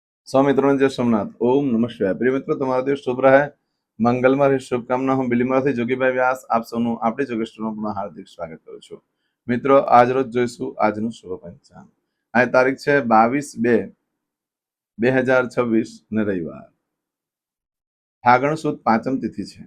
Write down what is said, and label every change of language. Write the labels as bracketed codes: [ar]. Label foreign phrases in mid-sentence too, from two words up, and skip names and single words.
[gu] સૌ મિત્રો જય સોમનાથ। [sa] ओम नमः शिवाय। [gu] प्रिय મિત્રો, તમારો દિવસ શુભ રહે, મંગલમય રહે, શુભકામના હું બિલીમાંથી જોગીભાઈ વ્યાસ આપ સૌનું આપણી જોગેશ્વરમાં પુનઃ હાર્દિક સ્વાગત કરું છું। મિત્રો, આજ રોજ જોઈશું આજનું શુભ પંચાંગ। આ તારીખ છે 22/2/2026 ને રવિવાર। ફાગણ સુદ પાંચમ તિથિ છે।